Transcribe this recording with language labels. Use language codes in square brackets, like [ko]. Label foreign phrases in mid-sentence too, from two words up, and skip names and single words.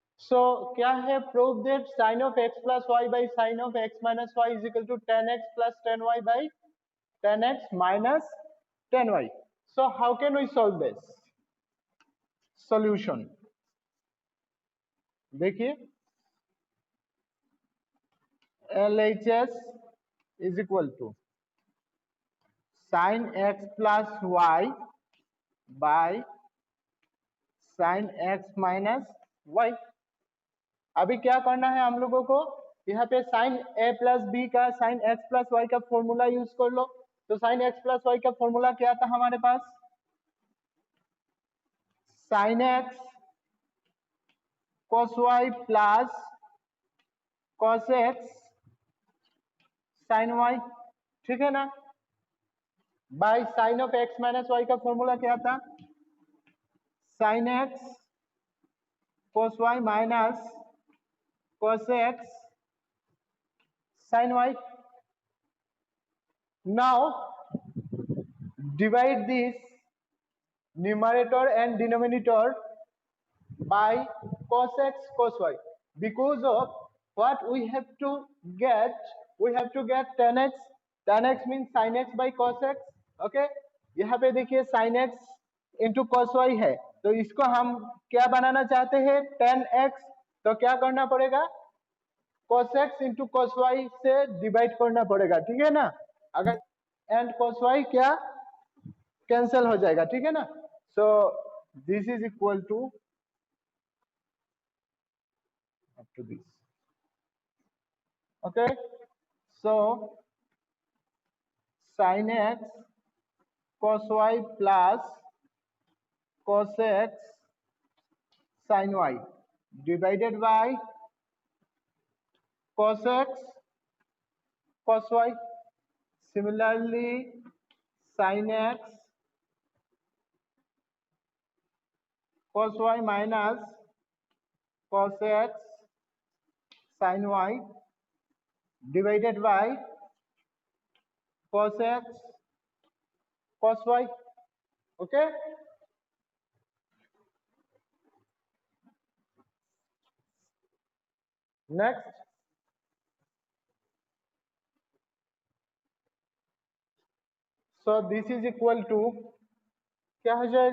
[en] सो [hi] क्या है, [en] prove that sine of x plus y by sine of x minus y is equal to ten x plus ten y by ten x minus ten y. so how can we solve this? solution देखिए, LHS is equal to sin x plus y by sin x minus y. [hi] अभी क्या करना है हम लोगों को, यहाँ पे [en] sine a plus b [hi] का [en] sine x plus y [hi] का [en] formula use [hi] कर लो. तो [en] sine x plus y [hi] का फॉर्मूला क्या था हमारे पास? [en] sine x cos y plus cos x sin y, [hi] ठीक है ना. [en] by sine of x minus y [hi] का फॉर्मूला क्या था? [en] sine x cos y minus cos x sin y. Now divide this numerator and denominator by cos x cos y, because of what we have to get, we have to get tan x. Tan x means sin x by cos x. ओके, [hi] यहाँ पे देखिए [en] sin x into cos y [hi] है, तो इसको हम क्या बनाना चाहते हैं? [en] tan x. [hi] तो क्या करना पड़ेगा? [en] cos x into cos y [hi] से डिवाइड करना पड़ेगा, ठीक है ना. अगर [en] and cos y [hi] क्या कैंसिल हो जाएगा, ठीक है ना. [en] so this is equal to up to this. Okay, so sin x cos y plus cos x sin y divided by cos x cos y. Similarly, sin x cos y minus cos x sin y divided by cos x cos y. Okay, next. So this is equal to [hi] क्या हो जाएगा?